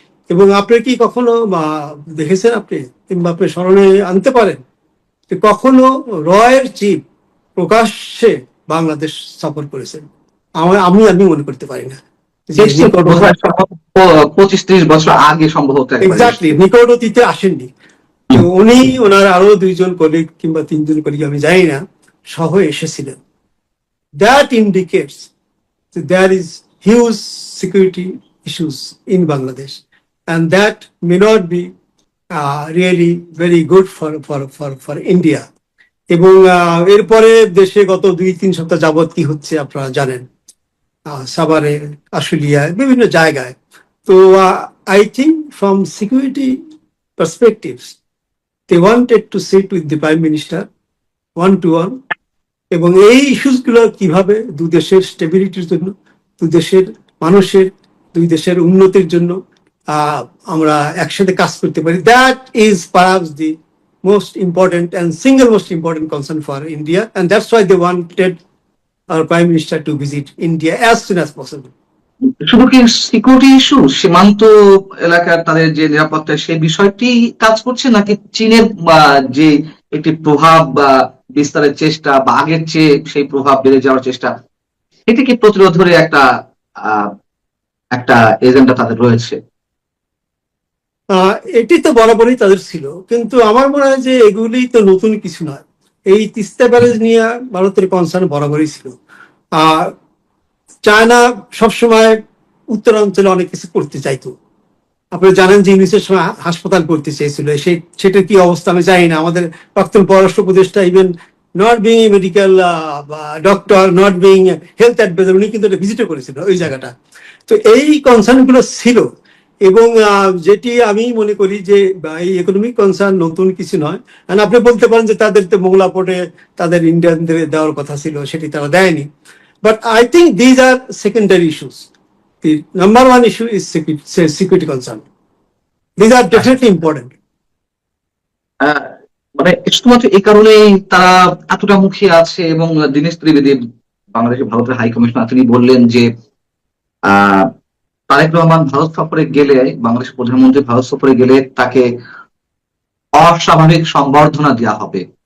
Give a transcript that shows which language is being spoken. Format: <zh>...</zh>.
<bn>এবং আপনি কি কখনো দেখেছেন, আপনি কিংবা আপনি স্মরণে আনতে পারেন যে কখনো রয়ের চিফ প্রকাশ্যে বাংলাদেশ সফর করেছেন? আমি মনে করতে পারি না। 25-30 বছর আগে সম্ভবত এক্স্যাক্টলি নিকট অতীতে আসেননি। তো উনি, ওনার আরো 2জন কলিগ কিংবা 3জন কলিগ, আমি জানি না, সহ এসেছিলেন।</bn> <en>That indicates there is huge security issues in Bangladesh, and that may not be really very good for India.</en> <bn>এবং এরপরে দেশে গত 2-3 সপ্তাহ যাবৎ কি হচ্ছে আপনারা জানেন, সাভারে, আশুলিয়ায়, বিভিন্ন জায়গায়।</bn> <en>তো I think from security perspectives they wanted to sit with the Prime Minister one to one,</en> <bn>এবং এই ইস্যুস গুলো কিভাবে দুই দেশের স্টেবিলিটির জন্য, দুই দেশের মানুষের, দুই দেশের উন্নতির জন্য আমরা একসাথে কাজ করতে পারি,</bn> <en>That is perhaps the most important and single most important concern for India, and that's why they wanted our Prime Minister to visit India as soon as possible.</en> <bn>শুধু কি সিকিউরিটি ইস্যু, সীমান্ত এলাকার তাদের যে নিরাপত্তা, সেই বিষয়টি কাজ করছে, নাকি চীনের যে একটি প্রভাব বা বিস্তারের চেষ্টা বা আগের চেয়ে সেই প্রভাব বেড়ে যাওয়ার চেষ্টা, এটিকে প্রতিরোধের একটা একটা এজেন্ডা তাদের রয়েছে? এটি তো বরাবরই তাদের ছিল, কিন্তু আমার মনে হয় যে এগুলি তো নতুন কিছু নয়। এই তিস্তা ব্যারেজ নিয়ে ভারতের কনসার্ন বরাবরই ছিল। চায়না সবসময় উত্তরাঞ্চলে অনেক কিছু করতে চাইতো। আপনি জানেন যে ইউনিসের সময় হাসপাতাল করতে চেয়েছিল, সেটার কি অবস্থা আমি জানি না। আমাদের প্রাক্তন পররাষ্ট্র উপদেষ্টা,</bn> <en>even not being medical doctor, not being health adviser,</en> <bn>উনি কিন্তু ভিজিটও করেছিল ওই জায়গাটা। তো এই কনসার্ন গুলো ছিল, এবং যেটি আমি মনে করি যে এই ইকোনমিক কনসার্ন নতুন কিছু নয়। আপনি বলতে পারেন যে তাদের তো মোংলা পোর্টে তাদের ইন্ডিয়ানদের দেওয়ার কথা ছিল, সেটি তারা দেয়নি।</bn> <en>But I think these are secondary issues. The number one issue is security concern. These are definitely important.</en> <bn>মানে শুধুমাত্র এই কারণেই তারা এতটা মুখিয়ে আছে। এবং দীনেশ ত্রিবেদী, বাংলাদেশের ভারতের হাই কমিশনার, তিনি বললেন যে তারেক রহমান ভারত সফরে গেলে, বাংলাদেশের প্রধানমন্ত্রী ভারত সফরে গেলে তাকে অস্বাভাবিক সম্বর্ধনা দেওয়া হবে।</bn>